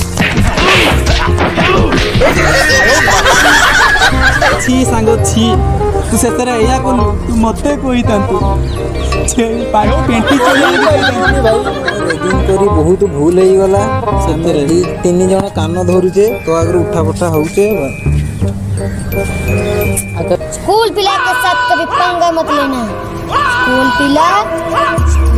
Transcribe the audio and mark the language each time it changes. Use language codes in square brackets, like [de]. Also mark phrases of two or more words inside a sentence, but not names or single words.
[or] छी ସାଙ୍ଗ छी ତୁ ସେଥିରେ ଏଇଆ କଲୁ ତୁ ମତେ କହିଥାନ୍ତୁ ଛେଳି ପେଣ୍ଟି ଚୋରି ଆଣିକି କହିଥାନ୍ତୁ ଭାଇ ରେଗିଂ କରି ବହୁତ ଭୁଲ ହେଇଗଲା ସେଥିରେ ଦି ତିନି ଜଣ କାନ ଧରୁଛେ ତୋ ଆଗରେ ଉଠା ପଠା ହଉଛେ। [hi] स्कूल पिला के साथ कभी पंगा मत लेना। [or] ସ୍କୁଲ ପିଲା